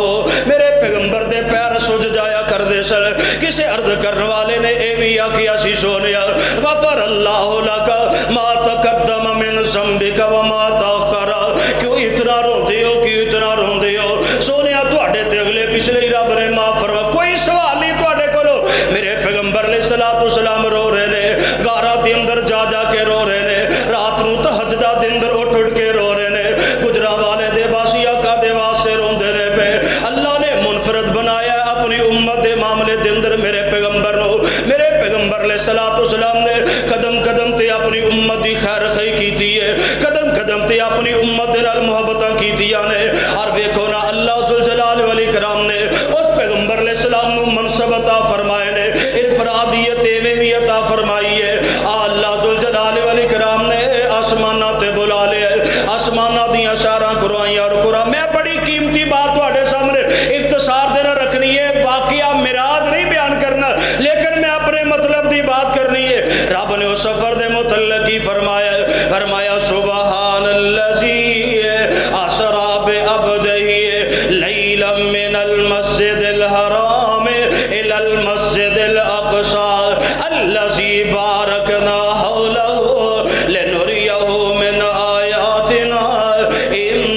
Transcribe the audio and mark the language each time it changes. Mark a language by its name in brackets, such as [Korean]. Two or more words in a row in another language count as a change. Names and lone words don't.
[Punjabi] میرے پیغمبر دے پیر سج جایا کر دے سر. کسے عرض کرنے والے نے اے بھی آکھیا سی سونیا [Arabic] غفر اللہ لک ما تقدم من ذنبک وما تاخر. [Punjabi] کیوں اتنا روندے ہو, کیوں اتنا روندے ہو؟ سونیا تواڈے تے اگلے پچھلے ہی رب نے معاف فرما. کوئی سوال نہیں تواڈے کولو. میرے پیغمبر علیہ السلام رو رہے نے, غاراں دے اندر جا کے رو رہے نے, رات نو تہجداں دے اندر اٹھ کے رو رہے نے. گجراں والے دے باسی آقا دے واسطے روندے نے پے. اللہ نے منفرد بنایا اپنی امت دے معاملے دے اندر میرے پیغمبر نو. میرے پیغمبر علیہ السلام نے قدم قدم تے اپنی امت دی خیر خواہی کیتی ہے, قدم قدم تے اپنی امت دے نال محبتاں کیتیاں نے. اور ویکھو نا اللہ ذوالجلال والاکرام نے اس پیغمبر علیہ السلام نو منصب عطا فرمائے نے, انفرادیت بھی عطا فرمائی ہے. اللہ ذوالجلال والاکرام نے آسماناں تے بلا لیا, آسماناں دیاں شاراں قرآن اور قرآن. میں بڑی قیمتی بات تواڈے سامنے اختصار دینا رکھنی ہے, واقعہ میراج نہیں بیان کرنا, لیکن میں اپنے مطلب دی بات کرنی ہے. رب نے اس سفر دے متعلق ہی فرمایا [Arabic] سبحان الذی اسرا بعبدہ لیلا من المسجد الحرام الى المسجد الاقصى الذی بارکنا حولہ لنریہ من آیاتنا